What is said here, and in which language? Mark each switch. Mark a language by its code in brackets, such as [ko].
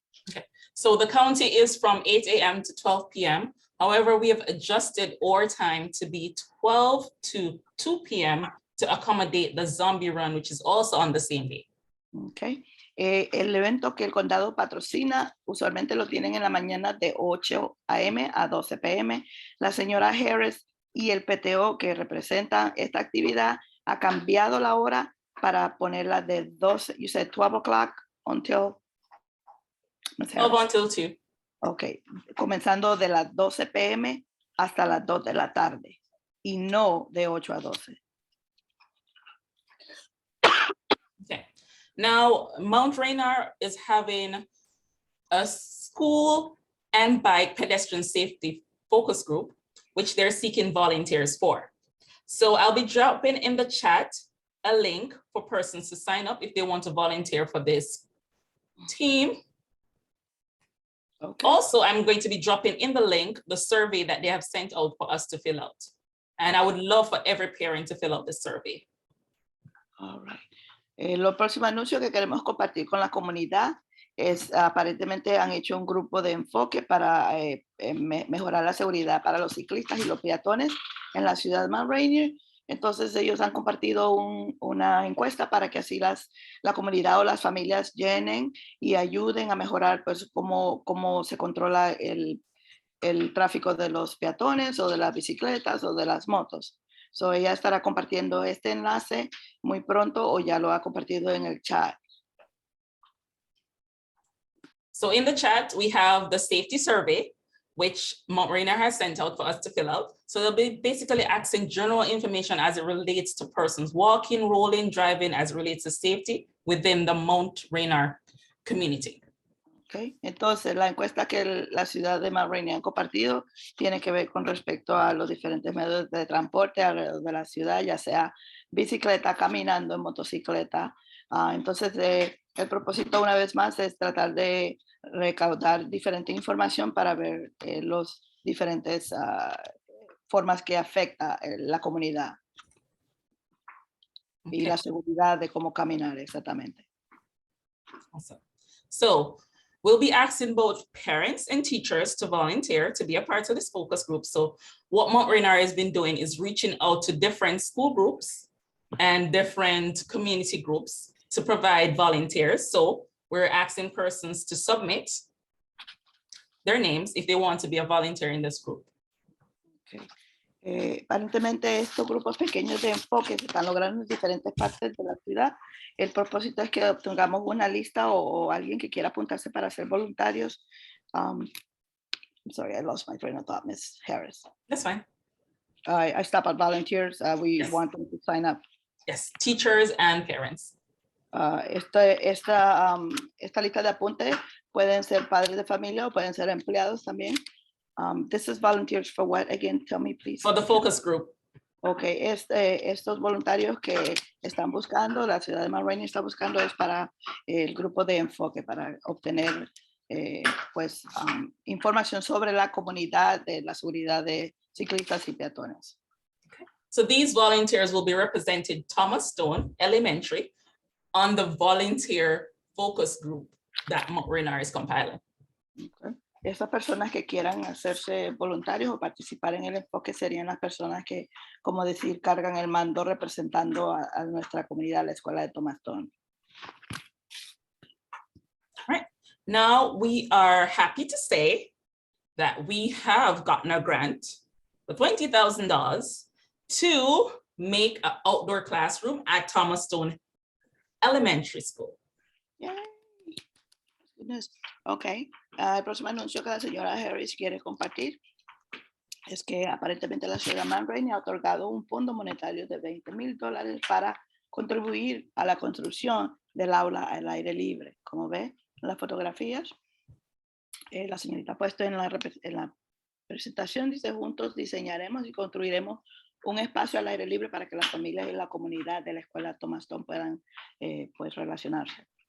[en] Okay. So the county is from 8 a.m. to 12 p.m. However, we have adjusted our time to be 12 to 2 p.m. to accommodate the zombie run, which is also on the same day. Okay. [es] El evento que el condado patrocina usualmente lo tienen en la mañana de 8 a.m. a 12 p.m. La señora Harris y el PTO que representan esta actividad ha cambiado la hora para ponerla de 12, [en] you said 12 o'clock until, 12 until 2. [es] ok, comenzando de las 12 p.m. hasta las 2 de la tarde y no de 8 a 12. [en] Okay. Now, Mount Rainier is having a school and bike pedestrian safety focus group, which they're seeking volunteers for. So I'll be dropping in the chat a link for persons to sign up if they want to volunteer for this team. Okay. Also, I'm going to be dropping in the link the survey that they have sent out for us to fill out. And I would love for every parent to fill out the survey. All right. [es] Lo próximo anuncio que queremos compartir con la comunidad es aparentemente han hecho un grupo de enfoque para mejorar la seguridad para los ciclistas y los peatones en la ciudad de Mount Rainier. Entonces ellos han compartido una encuesta para que así la comunidad o las familias llenen y ayuden a mejorar pues cómo se controla el tráfico de los peatones o de las bicicletas o de las motos. So ella estará compartiendo este enlace muy pronto o ya lo ha compartido en el chat. [en] So in the chat, we have the safety survey, which Mount Rainier has sent out for us to fill out. So they'll be basically asking general information as it relates to persons walking, rolling, driving, as it relates to safety within the Mount Rainier community. Okay. [es] Entonces, la encuesta que la ciudad de Mount Rainier ha compartido tiene que ver con respecto a los diferentes medios de transporte alrededor de la ciudad, ya sea bicicleta, caminando, en motocicleta. Entonces, el propósito una vez más es tratar de recaudar diferente información para ver los diferentes formas que afecta la comunidad y la seguridad de cómo caminar exactamente. [en] Awesome. So we'll be asking both parents and teachers to volunteer to be a part of this focus group. So what Mount Rainier has been doing is reaching out to different school groups and different community groups to provide volunteers. So we're asking persons to submit their names if they want to be a volunteer in this group. Okay. [es] Aparentemente estos grupos pequeños de enfoque se están logrando en diferentes partes de la ciudad. El propósito es que obtengamos una lista o alguien que quiera apuntarse para ser voluntarios. [en] I'm sorry, I lost my train of thought, Ms. Harris. That's fine. I stop at volunteers. We Yes. want them to sign up. Yes, teachers and parents. [es] Esta lista de apuntes pueden ser padres de familia o pueden ser empleados también. [en] This is volunteers for what? Again, tell me, please. For the focus group. [es] Okay, estos voluntarios que están buscando, la ciudad de Mount Rainier está buscando es para el grupo de enfoque, para obtener pues información sobre la comunidad de la seguridad de ciclistas y peatones. [en] So these volunteers will be representing Thomas Stone Elementary on the volunteer focus group that Mount Rainier is compiling. Okay. [es] Esas personas que quieran hacerse voluntarios o participar en el enfoque serían las personas que, como decir, cargan el mando representando a nuestra comunidad, la escuela de Thomas Stone. [en] Right. Now we are happy to say that we have gotten a grant for $20,000 to make an outdoor classroom at Thomas Stone Elementary School. Yay. Goodness. Ok. [es] El próximo anuncio que la señora Harris quiere compartir es que aparentemente la ciudad de Mount Rainier ha otorgado un fondo monetario de $20,000 para contribuir a la construcción del aula al aire libre. Como ve en las fotografías, la señorita ha puesto en la presentación, dice, juntos diseñaremos y construiremos un espacio al aire libre para que las familias y la comunidad de la escuela Thomas Stone puedan pues relacionarse.